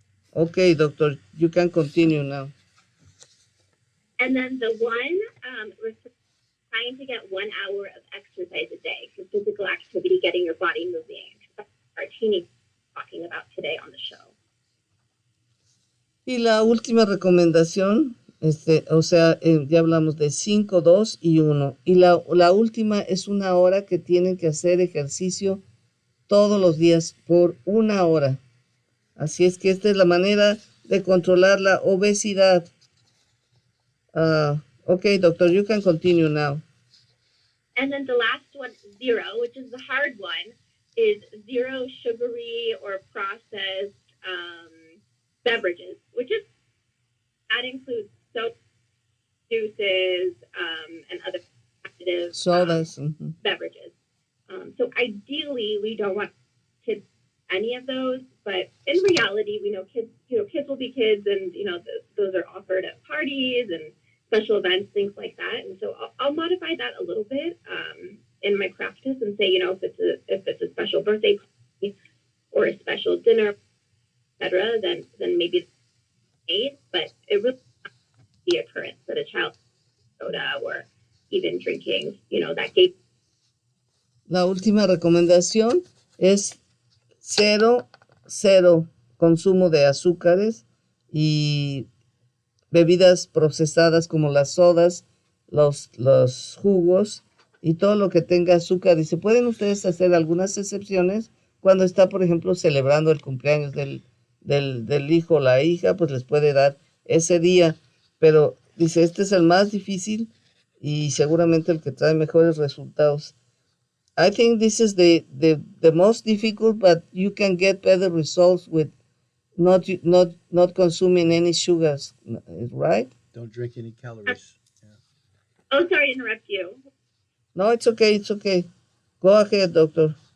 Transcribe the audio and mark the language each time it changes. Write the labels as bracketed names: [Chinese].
[English] Okay, doctor, you can continue now. And then the one, trying to get 1 hour of exercise a day, so physical activity, getting your body moving. That's what our teenagers are talking about today on the show. [Spanish] Y la última recomendación, ya hablamos de 5, 2 y 1. Y la última es 1 hora que tienen que hacer ejercicio todos los días por 1 hora. Así es que esta es la manera de controlar la obesidad. [English] Okay, doctor, you can continue now. And then the last one, 0, which is the hard one, is 0 sugary or processed beverages, that includes soda, juices, and other active sodas, beverages. So ideally, we don't want kids any of those, but in reality, we know kids will be kids, and those are offered at parties and special events, things like that. And so I'll modify that a little bit in my practice and say, if it's a special birthday party or a special dinner, etc., then maybe it's but it really the occurrence that a child soda or even drinking, that gave. [Spanish] La última recomendación es cero consumo de azúcares y bebidas procesadas como las sodas, los jugos y todo lo que tenga azúcar. Y se pueden ustedes hacer algunas excepciones cuando está, por ejemplo, celebrando el cumpleaños del hijo o la hija, pues les puede dar ese día. Pero dice, este es el más difícil y seguramente el que trae mejores resultados. [English] I think this is the most difficult, but you can get better results with not consuming any sugars, right? Don't drink any calories. Yeah. Oh, sorry to interrupt you. No, it's okay. Go ahead, doctor.